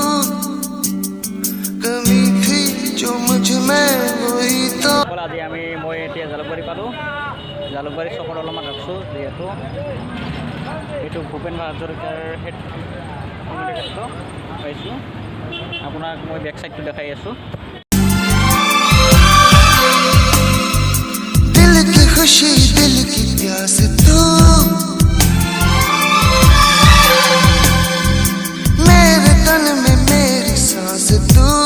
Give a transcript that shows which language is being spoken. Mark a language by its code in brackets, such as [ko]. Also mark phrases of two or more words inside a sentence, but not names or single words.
[hi] कमी थी जो मुझ में वही तो [as] আজি মই এতিয়া জালুকবাৰী পালোঁ জালুকবাৰী চকত অলপমান ৰাখছোঁ যিহেতু এইটো ভূপেন হাজৰিকাৰ হেড কমিটি ক্ষেত্ৰ পাইছোঁ আপোনাক মই [en] back side [as] দেখাই আছোঁ [hi] खुशी दिल की प्यास तू मेरे तन में मेरी सांस तू